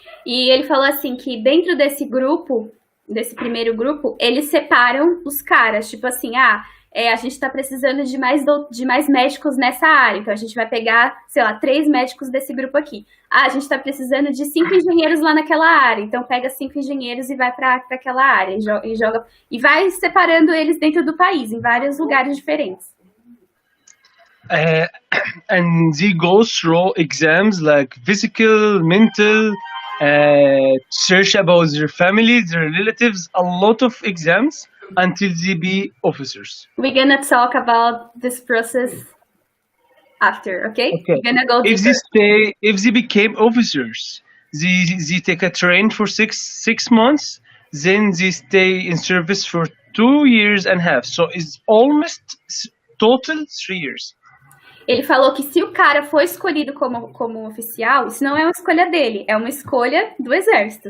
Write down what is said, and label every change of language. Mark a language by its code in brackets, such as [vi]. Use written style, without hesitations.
[pt] E ele falou assim que dentro desse grupo, desse primeiro grupo, eles separam os caras, tipo assim, a gente está precisando de mais médicos nessa área, então a gente vai pegar, sei lá, 3 médicos desse grupo aqui. A gente está precisando de 5 engenheiros lá naquela área, então pega 5 engenheiros e vai para aquela área, e vai separando eles dentro do país, em vários lugares diferentes. [en] And they go through exams like physical, mental, search about their family, their relatives, a lot of exams until they be officers. We're gonna talk about this process after, okay? We're gonna go deeper. If they became officers, they take a train for six months, then they stay in service for 2 years and a half. So it's almost total 3 years. [pt] Ele falou que se o cara for escolhido como oficial, isso não é uma escolha dele, é uma escolha do exército.